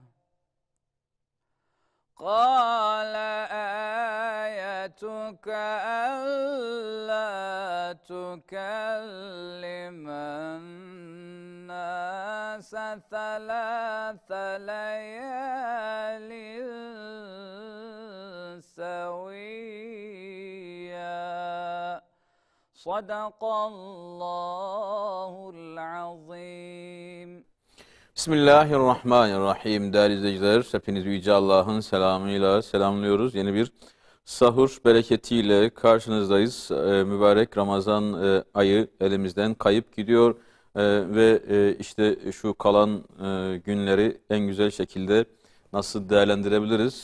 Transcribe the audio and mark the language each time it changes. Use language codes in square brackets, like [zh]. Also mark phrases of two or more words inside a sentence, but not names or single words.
[ar] قال آيتك ألا تكلم الناس 3 ليال سويا. صدق الله العظيم. بسم الله الرحمن الرحيم. [tr] Değerli izleyiciler, hepinizi Yüce Allah'ın selamıyla selamlıyoruz. Yeni bir sahur bereketiyle karşınızdayız. Mübarek Ramazan ayı elimizden kayıp gidiyor ve işte şu kalan günleri en güzel şekilde nasıl değerlendirebiliriz?